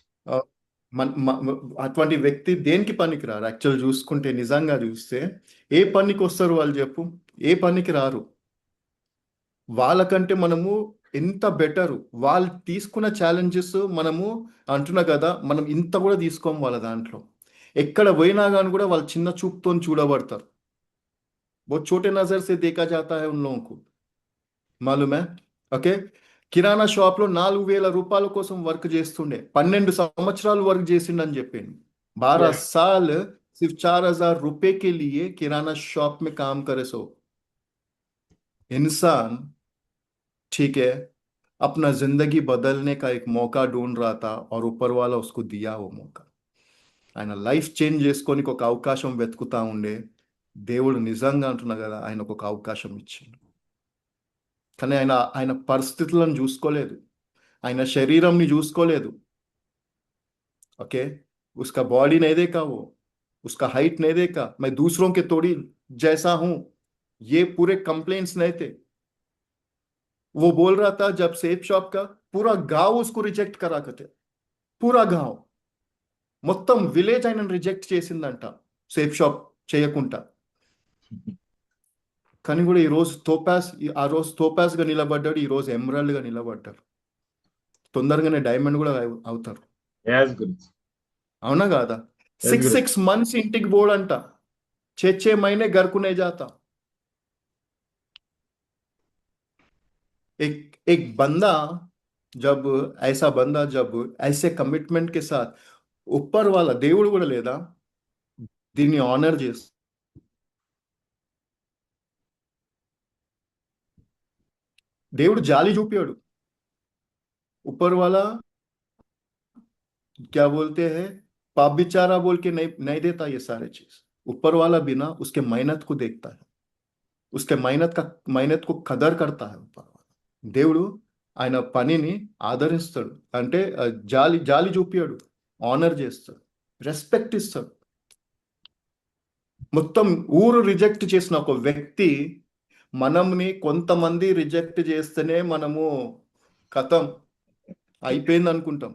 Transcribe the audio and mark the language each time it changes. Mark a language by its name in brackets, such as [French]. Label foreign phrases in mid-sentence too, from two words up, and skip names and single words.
[Telugu] అటువంటి వ్యక్తి దేనికి పనికిరారు యాక్చువల్ చూసుకుంటే నిజంగా చూస్తే ఏ పనికి వస్తారు వాళ్ళు చెప్పు ఏ పనికి రారు వాళ్ళకంటే మనము ఎంత బెటర్ వాళ్ళు తీసుకున్న ఛాలెంజెస్ మనము అంటున్నా కదా మనం ఇంత కూడా తీసుకోం వాళ్ళ దాంట్లో ఎక్కడ పోయినా కానీ కూడా వాళ్ళు చిన్న చూపుతో చూడబడతారు [Hindi] बहुत छोटे नजर से देखा जाता है उन लोगों को मालूम है [Telugu] ఓకే కిరాణా షాప్ లో 4000 రూపాయల కోసం వర్క్ చేస్తుండే 12 సంవత్సరాలు వర్క్ చేసిండని చెప్పిండు [Hindi] 12 साल सिर्फ 4000 रुपए के लिए किराना शॉप में काम करे सो इंसान ठीक है, अपना जिंदगी बदलने का एक मौका ढूंढ रहा था और ऊपर वाला उसको दिया वो मौका. [Telugu] ఆయన [English] life change [Telugu] చేసుకోనికి ఒక అవకాశం వెతుకుతా ఉండే దేవుడు నిజంగా అంటున్నా కదా ఆయనకు ఒక అవకాశం ఇచ్చిండు. కానీ ఆయన ఆయన పరిస్థితులను చూసుకోలేదు, ఆయన శరీరంని చూసుకోలేదు. [Hindi] ओके, उसका बॉडी नहीं देखा, वो उसका हाइट नहीं देखा, मैं दूसरों के थोड़ी जैसा हूं, ये पूरे कंप्लेंट्स नहीं थे. वो बोल रहा था जब सेफ शॉप का पूरा गांव उसको रिजेक्ट करा करते, पूरा गांव [Telugu] మొత్తం విలేజ్ ఆయన రిజెక్ట్ చేసిందంట సేఫ్ షాప్ చేయకుండా. కానీ కూడా ఈ రోజు ఆ రోజు తోపాస్ గా నిలబడ్డాడు, ఈ రోజు ఎమరాల్డ్ గా నిలబడ్డారు. తొందరగానే డైమండ్ కూడా అవుతారు. Yes, గురుజీ. అవునా కాదా? Yes, 6 months ఇంటికి బోడంట, [Hindi] 6 महीने घर को नहीं जाता. एक बंदा जब जब ऐसे कमिटमेंट के साथ ऊपर वाला [Telugu] దేవుడు కూడా లేదా దీన్ని ఆనర్ చేసి దేవుడు జాలి చూపాడు. [Hindi] ऊपर वाला क्या बोलते हैं, पाप बिचारा बोल के नहीं देता ये सारे चीज. ऊपर वाला बिना उसके मेहनत को देखता है, उसके मेहनत को कदर करता है. ऊपर वाला [Telugu] దేవుడు ఆయన పనిని ఆదరిస్తాడు, అంటే జాలి చూపాడు, ఆనర్ చేస్తాడు, రెస్పెక్ట్ ఇస్తాడు. మొత్తం ఊరు రిజెక్ట్ చేసిన ఒక వ్యక్తి మనల్ని కొంతమంది రిజెక్ట్ చేస్తేనే మనము కథం అయిపోయింది అనుకుంటాం.